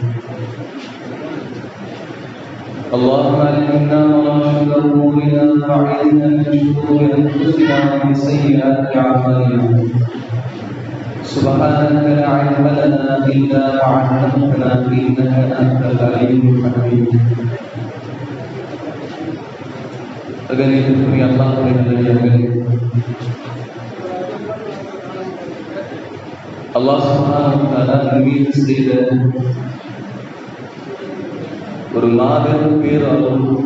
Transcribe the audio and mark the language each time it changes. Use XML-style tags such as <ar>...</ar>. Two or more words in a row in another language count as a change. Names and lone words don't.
<ar>اللهم ألهمنا مراشد أمورنا وأعذنا من شرور أنفسنا ومن سيئات أعمالنا. سبحانك لا علم لنا إلا ما علمتنا إنك أنت العليم الحكيم.</ar> <ta>கணியத்திற்குரிய அல்லாஹ்வுடைய நல்லடியார்களே,</ta> <ar>الله سبحانه وتعالى</ar> <ta>மீது செய்த ஒரு மாபெரும் பேரருள்.</ta>